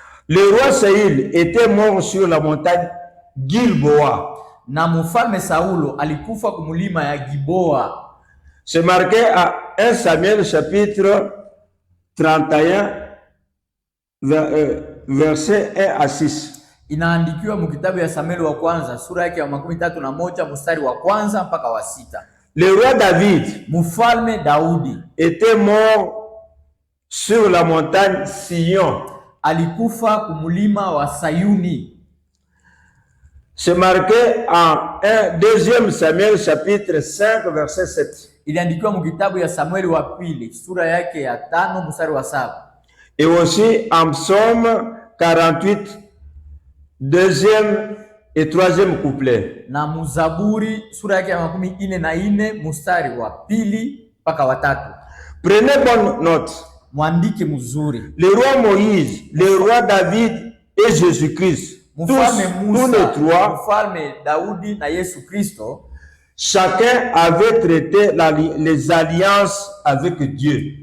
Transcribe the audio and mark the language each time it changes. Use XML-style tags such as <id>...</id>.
<fr>Le roi Saül était mort sur la montagne Gilboa.</fr> <sw>Na mfalme Saulo alikufa kumulima ya Giboa.</sw> <fr>C'est marqué à 1 Samuel chapitre 31 verset 1 à 6.</fr> <sw>Inaandikiwa mkitabu ya Samueli wa kwanza sura yake ya 31 mstari wa kwanza mpaka wa 6.</sw> <fr>Le roi David,</fr> <sw>Mfalme Daudi,</sw> <fr>était mort sur la montagne Sion.</fr> <sw>Alikufa kumulima wa Sayuni.</sw> <fr>C'est marqué en 2 Samuel chapitre 5 verset 7.</fr> <sw>Iliandikiwa mkitabu ya Samueli wa pili sura yake ya 5 mstari wa 7.</sw> <fr>Et aussi en psaume 48 deuxième et troisième couplet.</fr> <sw>Na Muzaburi sura yake ya 44 mstari wa pili mpaka wa 3.</sw> <fr>Prenez bonne note.</fr> <sw>Mwandike mzuri.</sw> <fr>Le roi Moïse, le roi David et Jésus-Christ, tous les trois,</fr> <sw>Mfalme Daudi na Yesu Kristo,</sw> <fr>chacun avait traité les alliances avec Dieu.</fr>